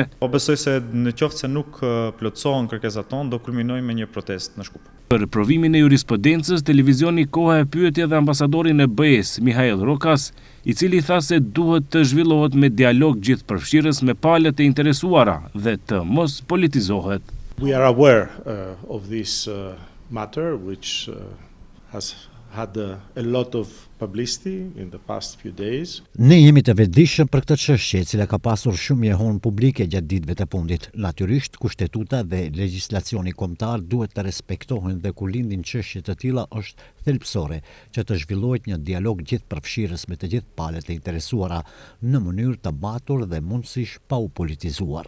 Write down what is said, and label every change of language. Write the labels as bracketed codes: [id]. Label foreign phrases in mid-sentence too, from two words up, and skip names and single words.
[sq] Po besoj se në qoftë se nuk plotësohen kërkesat tonë, do kulminojmë me një protestë në Shkup. Për provimin e jurisprudencës, televizioni Koha e pyeti edhe ambasadorin e BE-s, Mihail Rokas, i cili tha se duhet të zhvillohet me dialog gjithëpërfshirës me palët e interesuara dhe të mos politizohet. [en] We are aware of this matter, which has had a lot of publicity in the past few days. [sq] Ne jemi të vetëdijshëm për këtë çështje, e cila ka pasur shumë njohuri publike gjatë ditëve të fundit. Natyrisht, kushtetuta dhe legjislacioni kombëtar duhet të respektohen dhe kur lindin çështje të tilla është thelbësore që të zhvillohet një dialog gjithëpërfshirës me të gjithë palët e interesuara në mënyrë të batur dhe mundësisht pa u politizuar.